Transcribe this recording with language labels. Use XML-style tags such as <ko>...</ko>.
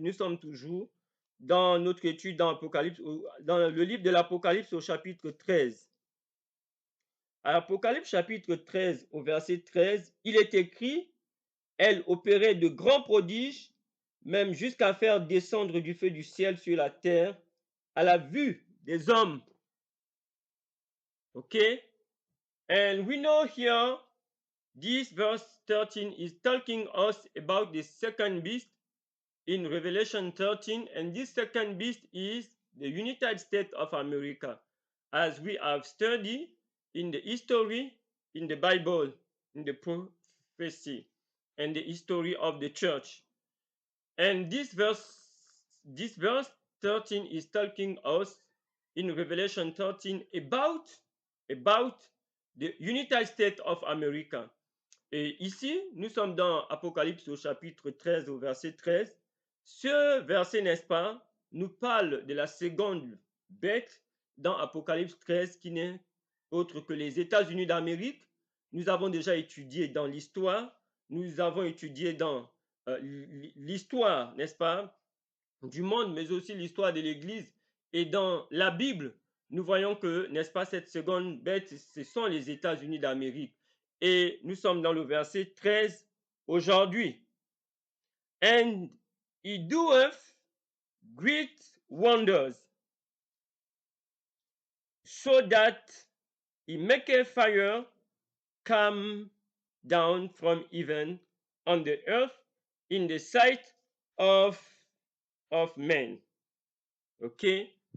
<fr>Nous sommes toujours dans notre étude dans le livre de l'Apocalypse au chapitre 13. À l'Apocalypse chapitre 13 au verset 13, il est écrit, elle opérait de grands prodiges, même jusqu'à faire descendre du feu du ciel sur la terre, à la vue des hommes.</fr> <en>Okay? And we know here, this verse 13 is talking us about the second beast in Revelation 13, and this second beast is the United States of America, as we have studied in the history, in the Bible, in the prophecy, and the history of the church. And this verse 13 is talking us in Revelation 13 about the United States of America.</en> <fr>Et ici, nous sommes dans Apocalypse au chapitre 13 au verset 13. Ce verset, n'est-ce pas, nous parle de la seconde bête dans Apocalypse 13 qui n'est autre que les États-Unis d'Amérique. Nous avons déjà étudié dans l'histoire, nous avons étudié dans l'histoire, n'est-ce pas, du monde, mais aussi l'histoire de l'Église. Et dans la Bible, nous voyons que, n'est-ce pas, cette seconde bête, ce sont les États-Unis d'Amérique. Et nous sommes dans le verset 13 aujourd'hui.</fr> <en>And he doeth great wonders, so that he maketh fire come down from heaven on the earth in the sight of men. Okay?</en>